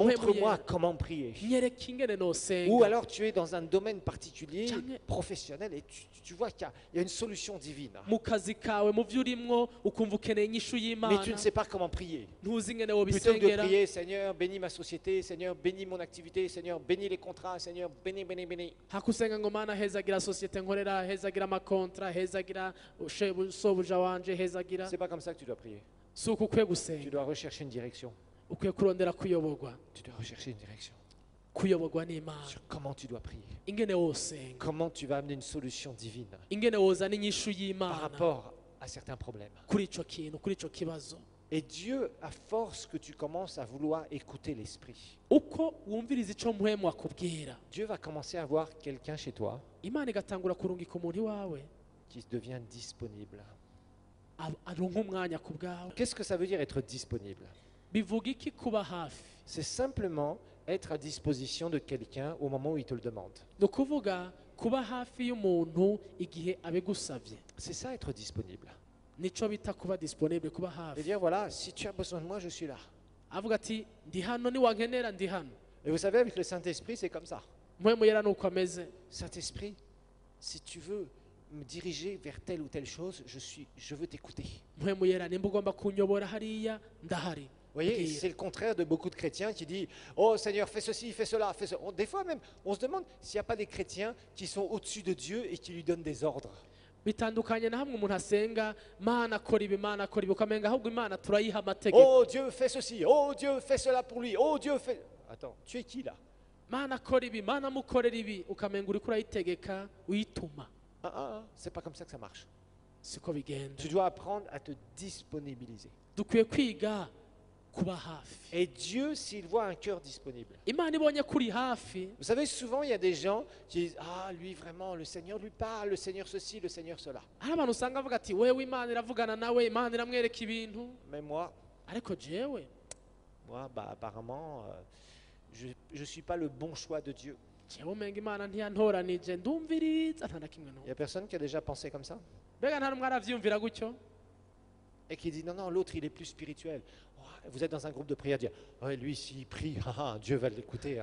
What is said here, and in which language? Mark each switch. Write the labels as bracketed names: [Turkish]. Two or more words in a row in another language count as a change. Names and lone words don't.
[French] montre-moi [Rundi] yera. [French] comment prier. [Rundi] Nyereka ingene [French] Ou [Rundi] nosenga. [French] alors tu es dans un domaine particulier, [Rundi] Canke- [French] professionnel, et tu vois qu'il y a une solution divine. [Rundi] Mu kazi kawe mu byo urimwo ukumva ukeneye inyishu [French] Mais [Rundi] y'Imana [French] tu ne sais pas comment prier. [Rundi] ntuzi ingene [French] Plutôt que de [Rundi] wobisengera. [French] prier, Seigneur, bénis ma société, Seigneur, bénis mon activité, Seigneur, bénis les contrats, Seigneur, bénis, bénis, bénis. [Rundi] hakusenga ngo Mana hezagira sosiyete nkorera, hezagira amakontra, hezagira sobuja wanje, hezagira. [French] C'est pas comme ça que tu dois prier. [Rundi] Si uko ukwiye [French] Tu [Rundi] gusenga, [French] dois rechercher une direction. [Rundi] ukwiye kurondera kuyoborwa. [French] Tu dois rechercher une direction [Rundi] Kuyoborwa n'Imana. [French] sur comment tu dois prier. [Rundi] Ingene wosenga, [French] Comment tu vas amener une solution divine [Rundi] ingene wozana inyishu [French] par [Rundi] y'Imana [French] rapport à certains problèmes. [Rundi] kuri ico kintu, kuri ico kibazo. [French] Et Dieu, à force que tu commences à vouloir écouter l'Esprit, [Rundi] Uko wumviriza ico mpwemu akubwira, [French] Dieu va commencer à voir quelqu'un chez toi [Rundi] Imana igatangura kurungika umuntu iwawe [French] qui devient disponible. [Rundi] aronka umwanya ku bwawe. [French] Qu'est-ce que ça veut dire être disponible? [Rundi] Bivuga iki kuba hafi? [French] C'est simplement être à disposition de quelqu'un au moment où il te le demande. [Rundi] ni ukuvuga kuba hafi y'umuntu igihe abigusabye. [French] C'est ça, être disponible. [Rundi] Nico bita kuba disponible, kuba [French] Et [Rundi] hafi. [French] dire, voilà, si tu as besoin de moi, je suis là. [Rundi] Avuga ati ndi hano niwankenera ndi hano. [French] Et vous savez, avec le Saint-Esprit, c'est comme ça. [Rundi] Mpwemu yera nuko ameze. [French] Saint-Esprit, si tu veux me diriger vers telle ou telle chose, je veux t'écouter. [Rundi] Mpwemu yera nimba ugomba kunyobora hariya ndahari. [French] Vous voyez, [Rundi] Bwira. [French] c'est le contraire de beaucoup de chrétiens qui disent « Oh Seigneur, fais ceci, fais cela, fais cela. » Des fois même, on se demande s'il n'y a pas des chrétiens qui sont au-dessus de Dieu et qui lui donnent des ordres. [Rundi] Bitandukanye na hamwe umuntu asenga mana akora ibi mana akora ibi ukamenga ahubwo imana turayiha amategeko. [French] Oh Dieu, fais ceci. Oh Dieu, fais cela pour lui. Oh Dieu, fais... Attends, tu es qui là? [Rundi] Mana akora ibi mana mukorera ibi ukamenga uriko urayitegeka uyituma. [French] C'est pas comme ça que ça marche. [Rundi] Siko bigenda. [French] Tu dois apprendre à te disponibiliser. [Rundi] Dukwiye kwiga kuba hafi. [French] Et Dieu, s'il voit un cœur disponible. [Rundi] Imana ibonye kuri hafi. [French] Vous savez, souvent, il y a des gens qui disent « Ah, lui, vraiment, le Seigneur lui parle, le Seigneur ceci, le Seigneur cela. [Rundi] Hari abantu usanga bavuga ati wewe imana iravugana nawe imana iramwereka ibintu. » [French] Mais moi, [Rundi] Ariko jewe [French] bah, apparemment, je ne suis pas le bon choix de Dieu. [Rundi] jewe umenga imana ntiyantoranije ndumviriza nta na kimwe [French] Il n'y [Rundi] n'umwe. [French] a personne qui a déjà pensé comme ça [Rundi] Mbega nta n'umwe aravyumvira gutyo. [French] et qui dit « Non, non, l'autre, il est plus spirituel. Oh, » Vous êtes dans un groupe de prière, dire « Ouais, lui, s'il prie, Dieu va l'écouter.